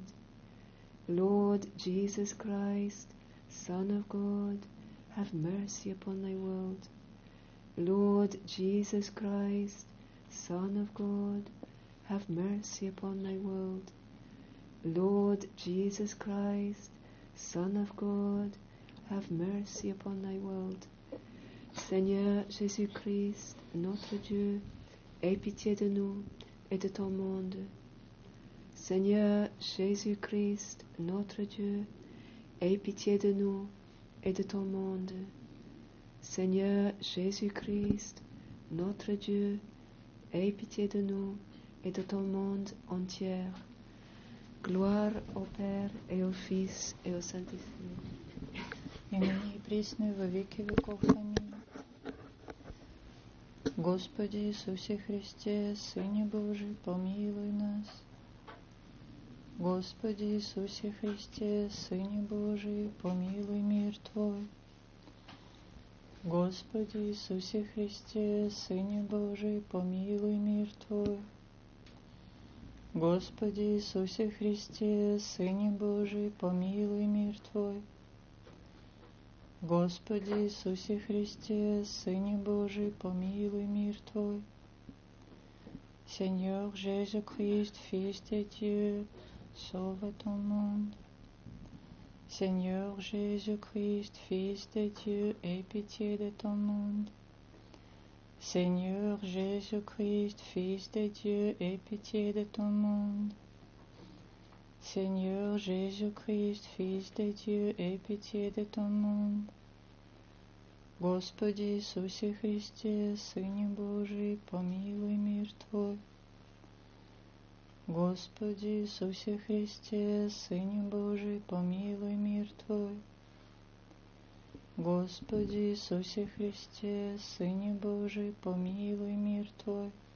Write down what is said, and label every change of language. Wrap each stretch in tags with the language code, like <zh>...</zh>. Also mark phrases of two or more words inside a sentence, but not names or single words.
<en>Lord Jesus Christ, Son of God, have mercy upon thy world. Lord Jesus Christ, Son of God, have mercy upon thy world. Lord Jesus Christ, Son of God, have mercy upon thy world.</en> <fr>Seigneur Jésus-Christ, notre Dieu, aie pitié de nous et de ton monde. Seigneur Jésus-Christ, notre Dieu, aie pitié de nous et de ton monde. Seigneur Jésus-Christ, notre Dieu, aie pitié de nous et de ton monde entier. Gloire au Père et au Fils et au Saint-Esprit.</fr> <ru>И ныне и присно и во веки веков. Аминь. Господи Иисусе Христе, Сыне Божий, помилуй нас. Господи Иисусе Христе, Сыне Божий, помилуй мир Твой. Господи Иисусе Христе, Сыне Божий, помилуй мир Твой. Господи Иисусе Христе, Сыне Божий, помилуй мир Твой. Господи Иисусе Христе, Сыне Божий, помилуй мир Твой.</ru> <fr>Seigneur Jésus-Christ, Fils de Dieu, sauve ton monde. Seigneur Jésus-Christ, Fils de Dieu, aie pitié de ton monde. Seigneur Jésus-Christ, Fils de Dieu, aie pitié de ton monde. Seigneur Jésus-Christ, Fils de Dieu, aie pitié de ton monde.</fr> <ru>Господи Иисусе Христе, Сыне Божий, помилуй мир Твой. Господи Иисусе Христе, Сыне Божий, помилуй мир Твой. Господи Иисусе Христе, Сыне Божий, помилуй мир Твой.</ru>